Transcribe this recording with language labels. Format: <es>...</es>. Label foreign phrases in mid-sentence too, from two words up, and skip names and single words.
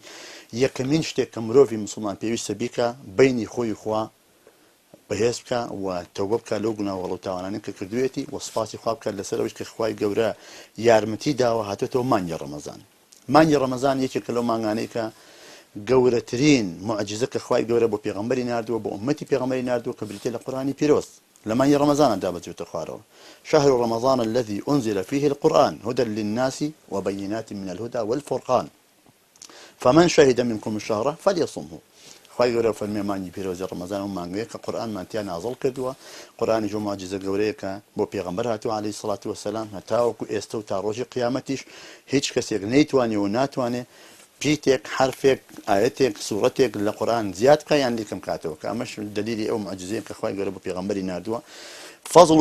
<ckb>یەکەمین شتێک کە مرۆڤی مسلمان پێویستە بیکە بینی خۆی خوا بەهێز بکە و تەوبە بکە لەو گوناه و هەڵە و تاوانانەی کە کردوێتی و سوپاسی خوا بکات لەسەر ئەوەی کە خوای گەورە یارمەتی داوە هاتێتەوە مانگی ڕەمەزان مانگی ڕەمەزان یەکێکە لەو مانگانەی کە گەورەترین معجزە کە خوای گەورە بۆ پێغەمبەری ناردووە بۆ ئومەتی پێغەمبەری ناردووە کە بریتێ لە قورئانی پیرۆز لە مانگی ڕەمەزانە دابەچێتە خوارەوە</ckb> <ar>شهر رمضان الذي أنزل فيه القرآن هدى للناس وبينات من الهدى والفرقان فمن شهد منكم الشهر فليصمه</ar> <ckb>خوای گەورە فەرمێ مانگی پیرۆزی ڕەمەزان و مانگەیە کە قورئانمان تیا نازڵ کردووە قورئانی جو معجزە گەورەیە کە بۆ پێغەمبەر هاتووە</ckb> <ar>عەلەیهی سڵات وەسەلام</ar> <ckb>هەتاوەکو ئێستا و تا ڕۆژی قیامەتیش هیچ کەسێک نەیتوانێ و ناتوانێ پیتێک حرفێک ئاەتێک سوورەتێک لە قورئان زیاد بکە یان لێکم کاتەوە کە ئەمەش دلیلی ئەو معجزەیە کە خوای گەورە بۆ پێغەمبەری ناردووە فەزڵ و</ckb>